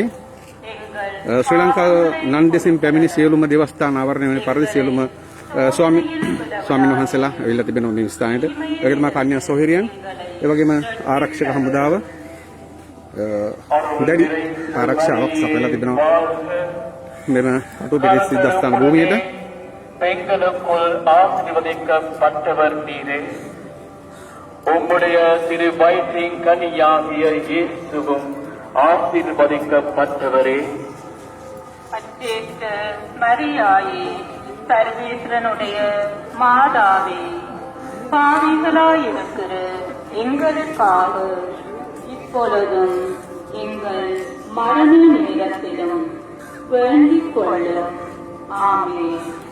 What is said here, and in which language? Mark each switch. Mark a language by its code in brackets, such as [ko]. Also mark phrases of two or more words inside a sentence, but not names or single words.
[si] ශ්‍රී ලංකාව නන්දෙසින් පැමිණි සියලුම දේවස්ථාන ආවරණය වෙන පරිදි සියලුම ස්වාමීන් වහන්සේලා ඇවිල්ලා තිබෙනවා මේ ස්ථානෙට. ඒකටම කන්‍යා සොහේරියන් ඒ වගේම ආරක්ෂක හමුදාව දැඩි ආරක්ෂාවක් සපයලා තිබෙනවා මෙම කටුවපිටිය සිද්ධාස්ථාන භූමියට. [ta] பெண்களுக்குள் ஆசீர்வதிக்கப்பட்டவர் நீரே. உம்முடைய திரு வயிற்றின் கனியாகிய இயேசுவும் ஆசீர்வதிக்கப்பட்டவரே. அச்சேட்ட மரியாயே சர்வேஸ்வரனுடைய மாதாவே பாவிகளாயிருக்கிற எங்களுக்காக இப்பொழுதும் எங்கள் மரண நேரத்திலும் வேண்டிக் கொள்ள ஆமென்.